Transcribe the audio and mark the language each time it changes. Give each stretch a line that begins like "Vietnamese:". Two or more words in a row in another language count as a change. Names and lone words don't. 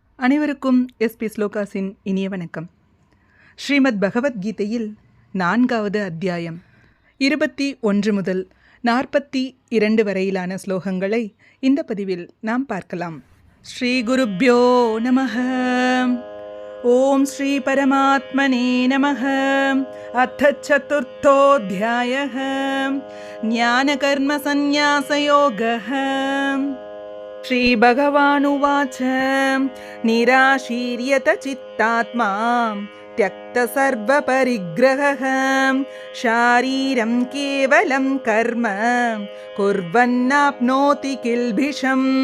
Tamil: அனைவருக்கும் எஸ்பி ஸ்லோகாஸின் இனிய வணக்கம். ஸ்ரீமத் பகவத்கீதையில் 4வது அத்தியாயம் 21 முதல் 42 வரையிலான ஸ்லோகங்களை இந்த பதிவில் நாம் பார்க்கலாம்.
Sanskrit: श्री गुरुभ्यो नमः। ॐ श्री परमात्मने नमः. अथ चतुर्थोऽध्यायः ज्ञानकर्म संन्यासयोगः. श्रीभगवानुवाच निराशीर्यत चित्तात्मा त्यक्त सर्वपरिग्रहः शारीरं केवलं कर्म कुर्वन्नाप्नोति किल्बिषम्.